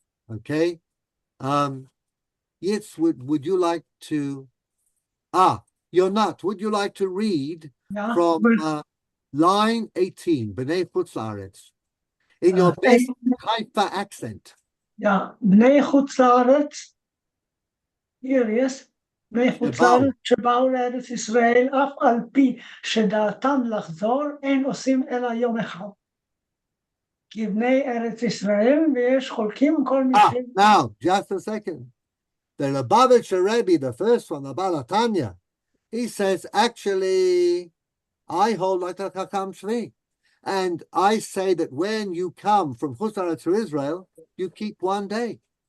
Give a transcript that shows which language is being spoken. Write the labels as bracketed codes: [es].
[en] Okay. Yes, would you like to? You're not. Would you like to read from line 18, B'nai Chutz La'aretz, in your best Haifa accent? Yeah, B'nai Chutz La'aretz. Here, yes. [he] בני חוץ לארץ שבאו לארץ ישראל, אף על פי שדעתם לחזור, אין עושים אלא יום אחד. כי בני ארץ ישראל, ויש חולקים כל מי ש... [en] Now, just a second. The Lubavitcher Rebbe, the first one, the Baal HaTanya, he says, actually, I hold like a Chacham Tzvi. And I say that when you come from Chutz La'aretz to Israel, you keep one day.